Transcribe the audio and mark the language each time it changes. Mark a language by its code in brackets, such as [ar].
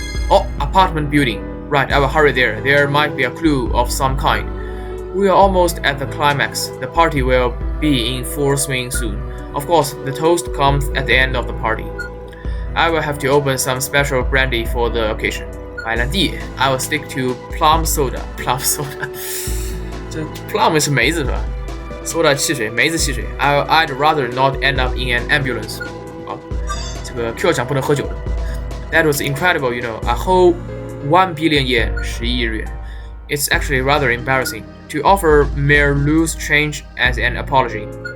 [en] Oh, apartment building. Right, I will hurry there. There might be a clue of some kind. We are almost at the climax. The party will be in full swing soon. Of course, the toast comes at the end of the party. I will have to open some special brandy for the occasion. [zh] 白兰地 [en] I will stick to plum soda. Plum soda. [zh] 这 plum 是梅子是吧 ？soda 汽水，梅子汽水。 [en] I'd rather not end up in an ambulance. [zh] 好，这个 Q 奖不能喝酒的。 [en] That was incredible, you know. A whole 1 billion yen, [zh] 11亿日元。 [en] It's actually rather embarrassing to offer mere loose change as an apology.